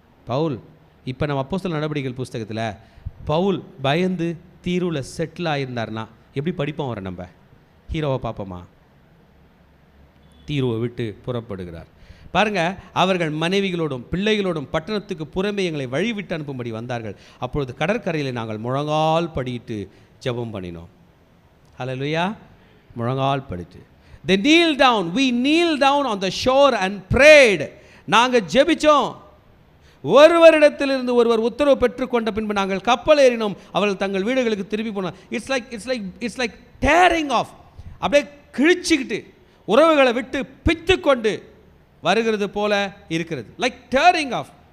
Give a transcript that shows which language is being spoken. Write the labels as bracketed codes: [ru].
[ta] பவுல் இப்போ நம்ம அப்போஸ்தலர் நடவடிக்கைகள் புஸ்தகத்தில் பவுல் பயந்து தீருவில் செட்டில் ஆகியிருந்தார்னா எப்படி படிப்போம் அவரை? நம்ம ஹீரோவை பார்ப்போமா? தீருவை விட்டு புறப்படுகிறார். பாருங்கள், அவர்கள் மனைவிகளோடும் பிள்ளைகளோடும் பட்டணத்துக்கு புறமே எங்களை வழிவிட்டு அனுப்பும்படி வந்தார்கள். அப்பொழுது கடற்கரையில் நாங்கள் முழங்கால் படிட்டு ஜெபம் பண்ணினோம். ஹல்லேலூயா. முழங்கால் படிட்டு [en] they kneel down, we kneel down on the shore and prayed. [ta] நாங்கள் ஜெபிச்சோம். ஒருவரிடத்திலிருந்து ஒருவர் உத்தரவு பெற்றுக்கொண்ட பின்பு நாங்கள் கப்பல் ஏறினோம். அவர்கள் தங்கள் வீடுகளுக்கு திரும்பி போனார். [en] It's like tearing off. [ta] அப்படியே கிழிச்சிக்கிட்டு உறவுகளை விட்டு பித்துக்கொண்டு வருகிறது போல இருக்கிறது. [en] Like tearing off.